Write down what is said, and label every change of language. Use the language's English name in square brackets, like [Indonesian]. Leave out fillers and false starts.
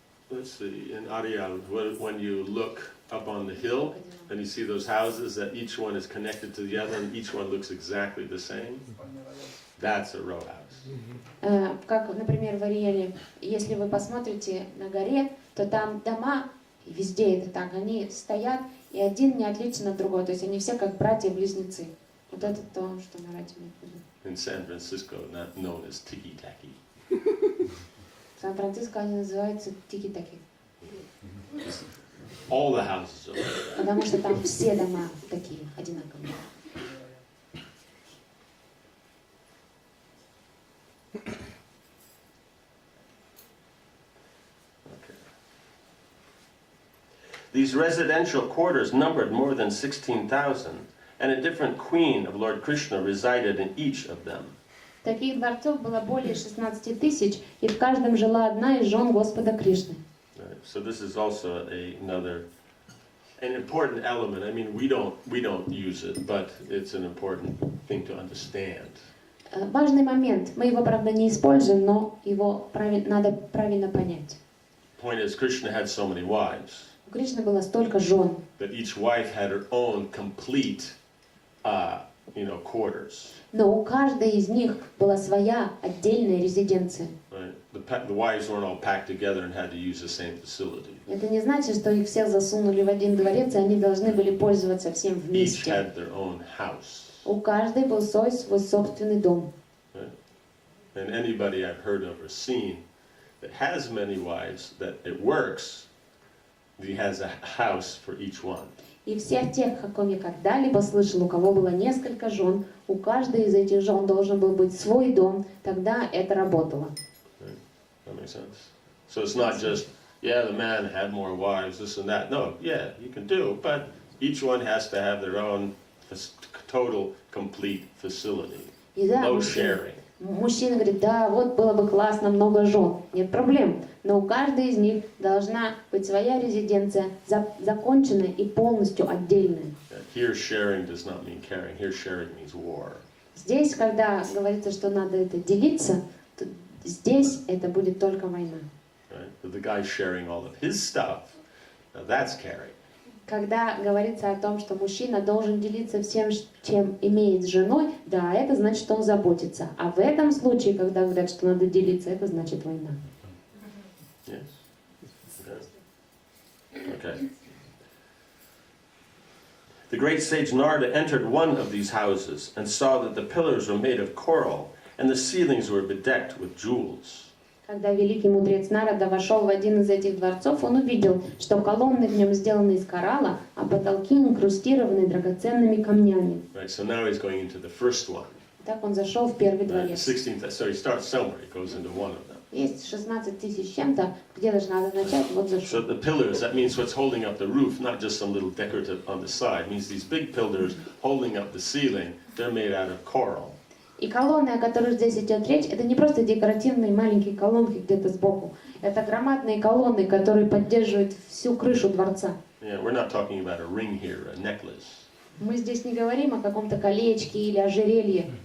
[English] Let's see, in Arial, when you look up on the hill and you see those houses that each one is connected to the other and each one looks exactly the same, that's a row house. [Russian] Как, например, в Ариэле, если вы посмотрите на горе, то там дома, везде это так, они стоят, и один не отличен от другого, то есть они все как братья-близнецы. Вот это то, что Марадж имеет в виду. [English] In San Francisco, not known as tiki-taki. [Russian] В Сан-Франциско они называются тики-таки. [English] All the houses are like that. [Russian] Потому что там все дома такие, одинаковые. [English] These residential quarters numbered more than 16,000, and a different queen of Lord Krishna resided in each of them. [Russian] Таких дворцов было более 16 тысяч, и в каждом жила одна из жен Господа Кришны. [English] Right. So this is also an important element. I mean, we don't use it, but it's an important thing to understand. [Russian] Важный момент. Мы его, правда, не используем, но его надо правильно понять. [English] The point is, Krishna had so many wives. [Russian] У Кришны было столько жен. [English] That each wife had her own complete, quarters. [Russian] Но у каждой из них была своя отдельная резиденция. [English] Right? The wives weren't all packed together and had to use the same facility. [Russian] Это не значит, что их всех засунули в один дворец, и они должны были пользоваться всем [English] Each [Russian] вместе. [English] had their own house. [Russian] У каждой был свой собственный дом. [English] Right? And anybody I've heard of or seen that has many wives, that it works, he has a house for each one. [Russian] И всех тех, о ком я когда-либо слышал, у кого было несколько жен, у каждой из этих жен должен был быть свой дом, тогда это работало. [English] Right? That makes sense. So it's not just, the man had more wives, this and that. No, you can do, but each one has to have their own total, complete facility. [Russian] И да, [English] No sharing. [Russian] мужчина говорит, да, вот было бы классно, много жен, нет проблем. Но у каждой из них должна быть своя резиденция, законченная и полностью отдельная. [English] Here sharing does not mean caring. Here sharing means war. [Russian] Здесь, когда говорится, что надо это делиться, то здесь это будет только война. [English] Right? But the guy sharing all of his stuff, now that's caring. [Russian] Когда говорится о том, что мужчина должен делиться всем, чем имеет с женой, да, это значит, что он заботится. А в этом случае, когда говорят, что надо делиться, это значит война. [English] Yes. Okay. The great sage Narada entered one of these houses and saw that the pillars were made of coral and the ceilings were bedecked with jewels. [Russian] Когда великий мудрец Нарада вошел в один из этих дворцов, он увидел, что колонны в нем сделаны из коралла, а потолки инкрустированы драгоценными камнями. [English] Right, so now he's going into the first one. [Russian] Так он зашел в первый [English] The [Russian] дворец. [English] 16th, so he starts somewhere, he goes into one of them. [Russian] Есть 16 тысяч чем-то, где же надо начать, вот [English] So [Russian] зашел. [English] the pillars, that means what's holding up the roof, not just some little decorative on the side. It means these big pillars holding up the ceiling, they're made out of coral. [Russian] И колонны, о которых здесь идет речь, это не просто декоративные маленькие колонки где-то сбоку. Это громадные колонны, которые поддерживают всю крышу дворца. [English] Yeah, we're not talking about a ring here, a necklace. [Russian] Мы здесь не говорим о каком-то колечке или ожерелье.